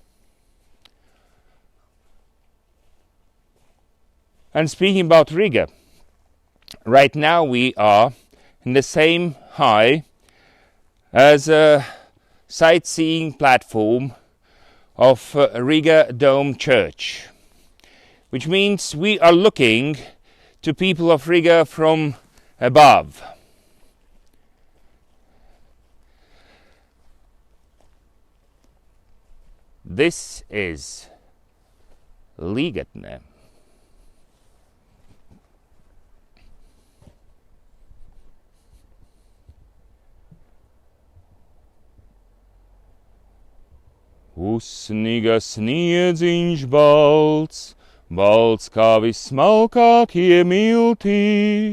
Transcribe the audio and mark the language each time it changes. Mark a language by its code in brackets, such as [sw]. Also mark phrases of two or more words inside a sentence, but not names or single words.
[en] And speaking about Riga, right now we are in the same high as a sightseeing platform of Riga Dome Church, which means we are looking to people of Riga from above. This is Līgatne. [lv] Uzsniga sniedziņš balts, balts kā vismalkākie miltī.